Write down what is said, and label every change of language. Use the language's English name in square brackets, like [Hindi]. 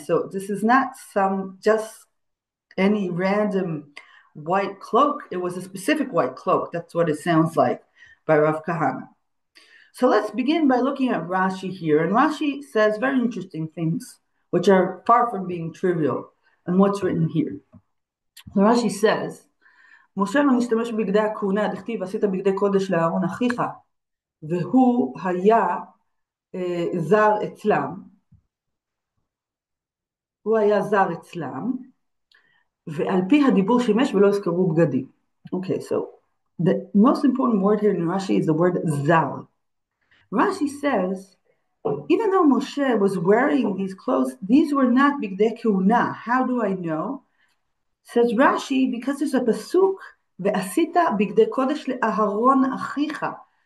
[English] So this is not just any random white cloak. It was a specific white cloak. That's what it sounds like by Rav Kahana. So let's begin by looking at Rashi here. And Rashi says very interesting things, which are far from being trivial, and what's written here. So Rashi says, [Hebrew] Moshe לא משתמש בבגדי הכהונה, דכתיב עשית בגדי קודש לאהרון אחיך, והוא היה זר אצלם. הוא היה זר אצלם, ועל פי הדיבור שימש ולא הזכרו בגדים. [English] Okay, so the most important word here in Rashi is the word zal. Rashi says, even though Moshe was wearing these clothes, these were not bigdei kehuna. How do I know? Says Rashi, because there's a pasuk, [Hebrew] ve'asita bigdei kodesh le'aharon achicha.